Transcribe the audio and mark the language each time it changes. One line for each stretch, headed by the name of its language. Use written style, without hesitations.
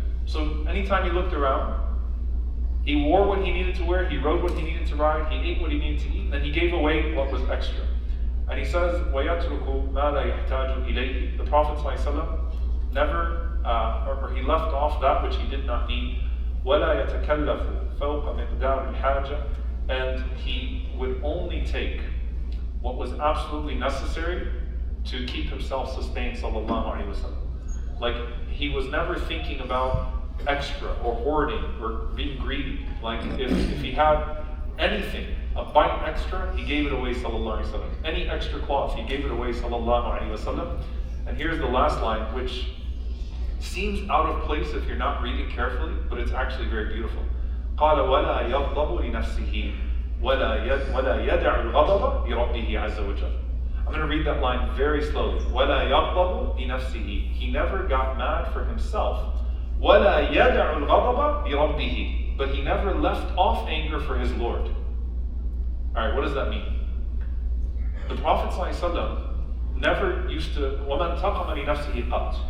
English: So anytime he looked around, he wore what he needed to wear, he rode what he needed to ride, he ate what he needed to eat, and then he gave away what was extra. And he says,
Arabic: وَيَتْرُكُ مَا لَا يَحْتَاجُ إِلَيْهِ.
English: The Prophet ﷺ never, or he left off that which he did not need.
Arabic: وَلَا يَتَكَلَّفُ فَوْقَ مِقْدَارِ الْحَاجَةِ.
English: And he would only take what was absolutely necessary to keep himself sustained, sallallahu alaihi wasallam. Like, he was never thinking about extra or hoarding or being greedy. Like, if he had anything, a bite extra, he gave it away, sallallahu alaihi wasallam. Any extra cloth, he gave it away, sallallahu alaihi wasallam. And here's the last line, which seems out of place if you're not reading carefully, but it's actually very beautiful.
Arabic: قال ولا يغضب لنفسه ولا يدع الغضب لربه عز وجل.
English: I'm going to read that line very slowly.
Arabic: ولا يغضب لنفسه.
English: He never got mad for himself.
Arabic: ولا يدع الغضب لربه.
English: But he never left off anger for his Lord. Alright, what does that mean? The Prophet ﷺ never used to,
Arabic: وَمَنْ تَقَمَ لِنَفْسِهِ قَطْ.